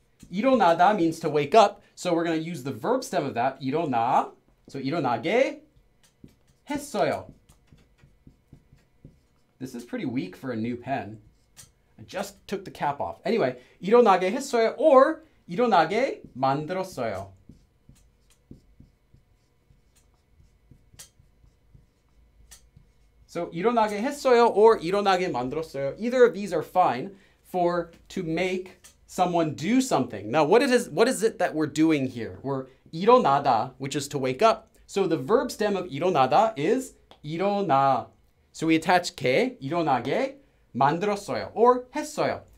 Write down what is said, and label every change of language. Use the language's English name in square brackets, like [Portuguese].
[English] 일어나다 means to wake up, so we're going to use the verb stem of that. [Korean] 일어나. So 일어나게 했어요. [English] This is pretty weak for a new pen. I just took the cap off. [Korean] Anyway, 일어나게 했어요 or 일어나게 만들었어요. So 일어나게 했어요 or 일어나게 만들었어요. [English] Either of these are fine for to make someone do something. Now, what is it that we're doing here? We're 일어나다, which is to wake up. So the verb stem of 일어나다 is 일어나. So we attach 게, [Korean] 일어나게 만들었어요 [English] or 했어요.